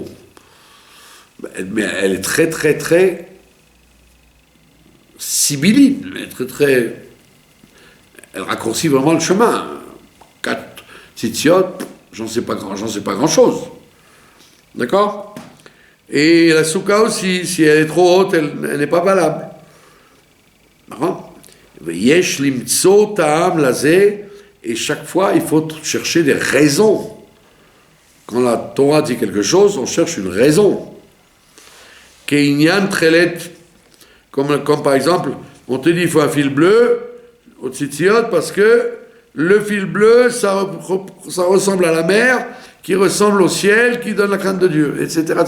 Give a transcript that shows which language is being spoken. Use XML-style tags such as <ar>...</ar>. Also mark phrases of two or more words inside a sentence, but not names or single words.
<fr>Mais elle est très, très, très sibylline. Elle raccourcit vraiment le chemin. 4 tzitziot, j'en sais pas grand-chose. D'accord ? Et la soukha aussi, si elle est trop haute, elle n'est pas valable.</fr> <he>יש למצוא טעם לזה,</he> <fr>et chaque fois, il faut chercher des raisons. Quand la Torah dit quelque chose, on cherche une raison.</fr> <he>כעין תכלת,</he> <fr>comme par exemple, on te dit il faut un fil bleu au tzitziot parce que le fil bleu, ça ressemble à la mer, qui ressemble au ciel, qui donne la crainte de Dieu, etc., etc.</fr>